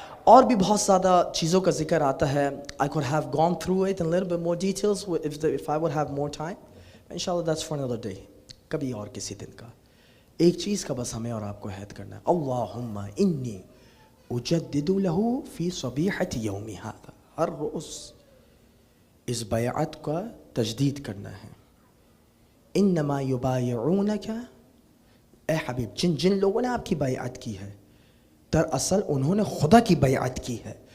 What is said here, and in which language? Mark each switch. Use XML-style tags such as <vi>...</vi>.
<ur>اور بھی بہت زیادہ چیزوں کا ذکر آتا ہے.</ur> <en>I could have gone through it in a little bit more details if I would have more time. Inshallah that's for another day.</en> <ur>کبھی اور کسی دن کا. ایک چیز کا بس ہمیں اور آپ کو عہد کرنا ہے.</ur> <ar>اللہم انی اجدد له فی صبیحۃ یوم ھذا,</ar> <ur>ہر روز اس بیعت کا تجدید کرنا ہے.</ur> <ar>انما یبایعونک,</ar> <ur>اے حبیب جن لوگوں نے آپ کی بیعت کی ہے دراصل انہوں نے خدا کی بیعت کی ہے.</ur>